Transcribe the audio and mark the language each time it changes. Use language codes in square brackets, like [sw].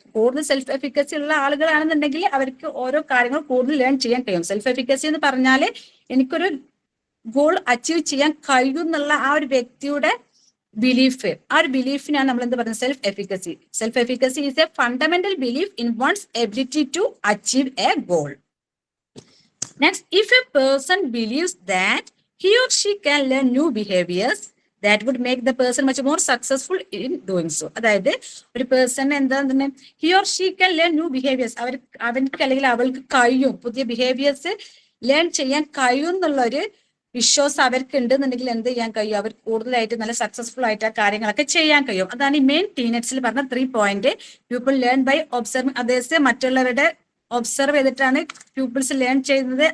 [ml] കൂടുതൽ self efficacy ഉള്ള ആളുകളാണെന്നുണ്ടെങ്കിൽ അവർക്ക് ഓരോ കാര്യങ്ങൾ കൂടുതൽ ലേൺ ചെയ്യാൻ കഴിയും. സെൽഫ് എഫിക്കസി എന്ന് പറഞ്ഞാല് എനിക്കൊരു ഗോൾ അച്ചീവ് ചെയ്യാൻ കഴിയും എന്നുള്ള ആ ഒരു വ്യക്തിയുടെ ബിലീഫ്, ആ ഒരു ബിലീഫിനാണ് നമ്മൾ എന്ത് പറയുന്നത് self efficacy. [en] Self efficacy is a fundamental belief in one's ability to achieve a goal. Next, if a person believes that he or she can learn new behaviors, that would make the person much more successful in doing so. [ml] അതായത് ഒരു person എന്താണ് [en] he or she can learn new behaviors, [ml] അവർക്ക് അല്ലെങ്കിൽ അവൾക്ക് കഴിയും പുതിയ behaviours learn ചെയ്യാൻ കഴിയും എന്നുള്ള ഒരു വിശ്വാസം അവർക്ക് ഉണ്ടെന്നുണ്ടെങ്കിൽ എന്ത് ചെയ്യാൻ കഴിയും, അവർ കൂടുതലായിട്ട് നല്ല സക്സസ്ഫുൾ ആയിട്ട് ആ കാര്യങ്ങളൊക്കെ ചെയ്യാൻ കഴിയും. അതാണ് ഈ മെയിൻ ടീനറ്റ്സിൽ പറഞ്ഞ 3 point. [en] people learn by observing others, [ml] മറ്റുള്ളവരുടെ ഒബ്സർവ് ചെയ്തിട്ടാണ് പ്യൂപ്പിൾസ് ലേൺ ചെയ്യുന്നത്.